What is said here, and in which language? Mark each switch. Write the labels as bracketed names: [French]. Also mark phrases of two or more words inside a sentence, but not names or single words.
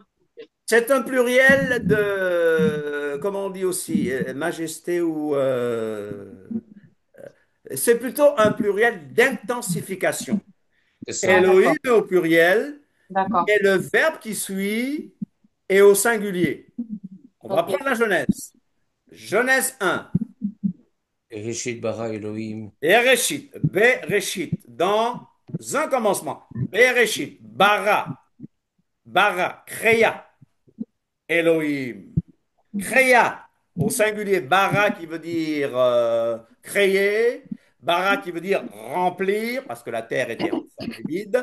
[French] C'est un pluriel de, comment on dit aussi, majesté ou c'est plutôt un pluriel d'intensification. C'est ça. ah Elohim d'accord, est au pluriel, d'accord. mais le verbe qui suit est au singulier. On va Ok, prendre la Genèse. Genèse 1. [Hebrew] ראשית ברא אלהים. בראשית בראשית, [French] dans un commencement. [Hebrew] בראשית ברא ברא, créa. Elohim. [French] Créa, au singulier, bara qui veut dire créer, bara qui veut dire remplir, parce que la terre était en forme vide.